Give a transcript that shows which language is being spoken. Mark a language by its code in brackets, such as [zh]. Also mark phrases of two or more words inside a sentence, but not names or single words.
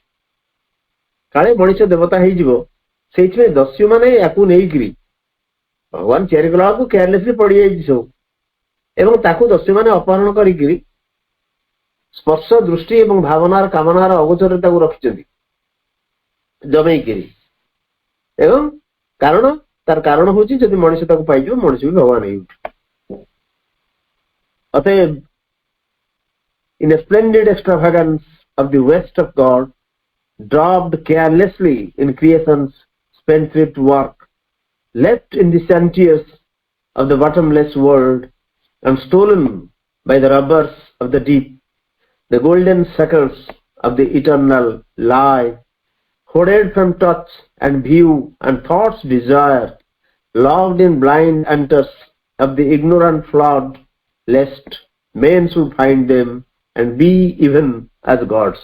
[or] କାଳେ ମଣିଷ ଦେବତା ହେଇଯିବ, ସେଇଥିପାଇଁ ଦସ୍ୟୁମାନେ ୟାକୁ ନେଇକିରି ଭଗବାନ ତିଆରି କଲା ବେଳକୁ କେୟାରଲେସଲି ପଡିଯାଇଛି ସବୁ, ଏବଂ ତାକୁ ଦସ୍ୟୁମାନେ ଅପହରଣ କରିକିରି ସ୍ପର୍ଶ, ଦୃଷ୍ଟି ଏବଂ ଭାବନାର କାମନାର ଅଗୋଚରରେ ତାକୁ ରଖିଛନ୍ତି ଜମେଇକିରି। ଏବଂ ତାର କାରଣ ହଉଛି ଯଦି ମଣିଷ ତାକୁ ପାଇଯିବ, ମଣିଷ ବି ଭଗବାନ ହେଇଉଠେ। [en] ଅତଏବ in a splendid extravagance of the waste of God, dropped carelessly in creation's spendthrift work, left in the sentience of the bottomless world, and stolen by the robbers of the deep, the golden circles of the eternal lie, hoarded from touch and view and thought's desire, locked in blind hunters of the ignorant flood, lest men should find them and be even as gods.